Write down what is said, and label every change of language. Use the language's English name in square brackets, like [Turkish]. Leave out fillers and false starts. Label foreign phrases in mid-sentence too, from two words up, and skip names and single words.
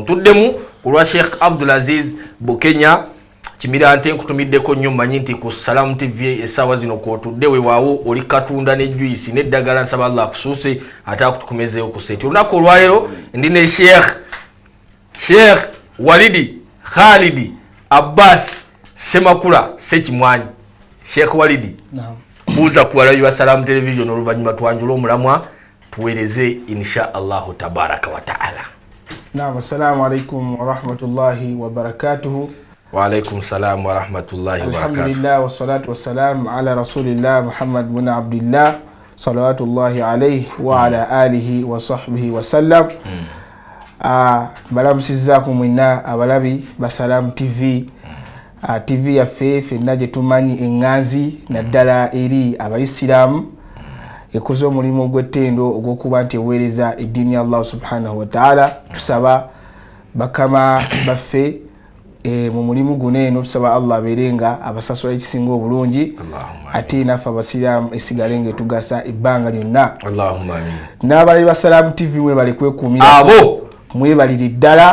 [Ganda] Ntuddemu ku lwa Sheikh Abdulaziz Bukenya Kimirante nkutumiddeko nnyo manyi nti ku Salam TV essaawa zino kwotudde weewaawo oli katunda ne juice n'eddagala nsaba Allah akusuuse ate akutukomezeewo ku sente. Olunaku olwaleero ndi ne Sheikh Walidi Khalidi Abbas Semakula Sekimwanyi. Sheikh Walidi, buuza ku balabi ba Salam Television oluvannyuma twanjula omulamwa tuweereze [Arabic] إن شاء الله تبارك وتعالى. نعم، السلام عليكم ورحمة الله وبركاته. وعليكم السلام ورحمة الله وبركاته. الحمد لله والصلاة والسلام على رسول الله محمد بن عبد الله صلوات الله عليه وعلى آله وصحبه وسلم. [Ganda] Balamusizaako mwina abalabi ba Salam TV. TV yaffe ffenna gye tumanyi enganzi naddala eri abaisiramu ekoze omulimu gw'ettendo ogw'okuba nti eweereza eddiini ya Allah [Arabic] سبحانه وتعالى. [Ganda] Tusaba bakama baffe mu mulimu guno eno, tusaba Allah abeerenga abasasula ekisinga obulungi ate naffe abasiraamu esigale ng'etugasa ebbanga lyonna. [Arabic] اللهم آمين. [Ganda] N'abalabi ba Salam TV mwebale kwekuumira abo mwebalire ddala